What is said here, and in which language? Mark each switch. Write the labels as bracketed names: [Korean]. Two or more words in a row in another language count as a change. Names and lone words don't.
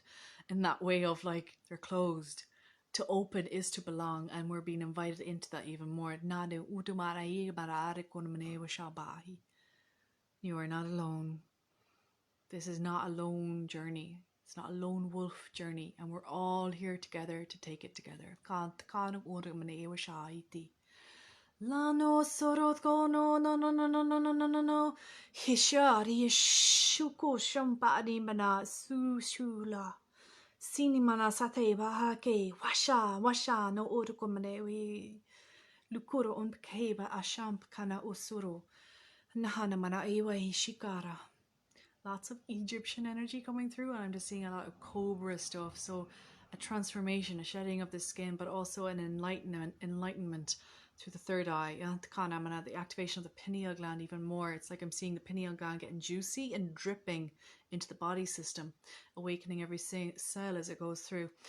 [English] In that way of like, they're closed. To open is to belong, and we're being invited into that even more. You are not alone. This is not a lone journey. It's not a lone wolf journey, and we're all here together to take it together. Lano sorot go no Hishari shuko shampani mana susula. Sini mana sate bahake washa no urukumanewi lukuro unkeba ashamp kana usuru nahana mana ewa hishikara. Lots of Egyptian energy coming through, and I'm just seeing a lot of cobra stuff. So a transformation, a shedding of the skin, but also an enlightenment through the third eye. The activation of the pineal gland even more. It's like I'm seeing the pineal gland getting juicy and dripping into the body system, awakening every cell as it goes through.